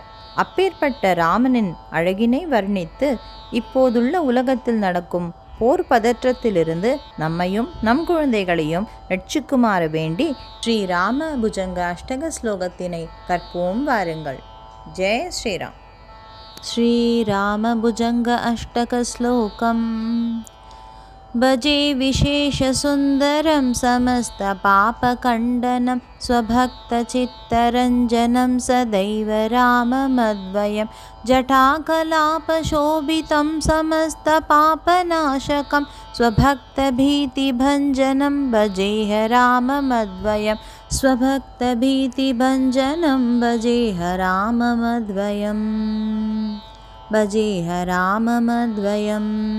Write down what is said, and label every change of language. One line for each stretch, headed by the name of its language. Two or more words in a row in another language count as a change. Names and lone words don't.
Tamil: அப்பேற்பட்ட ராமனின் அழகினை வர்ணித்து இப்போதுள்ள உலகத்தில் நடக்கும் போர் பதற்றத்திலிருந்து நம்மையும் நம் குழந்தைகளையும் ரட்சிக்குமாறு வேண்டி ஸ்ரீராம புஜங்க அஷ்டக ஸ்லோகத்தினை கற்போம் வாருங்கள். ஜெய் ஸ்ரீராம். ஸ்ரீராம புஜங்க அஷ்டக ஸ்லோகம்.
Sanskrit: भजे विशेषसुन्दरं समस्तपापखण्डनं स्वभक्तचित्तरञ्जनं सदैव राममद्वयं जटाकलापशोभितं समस्तपापनाशकं स्वभक्तभीतिभञ्जनं भजेह राममद्वयं स्वभक्तभीतिभञ्जनं भजेह राममद्वयं भजेह राममद्वयम्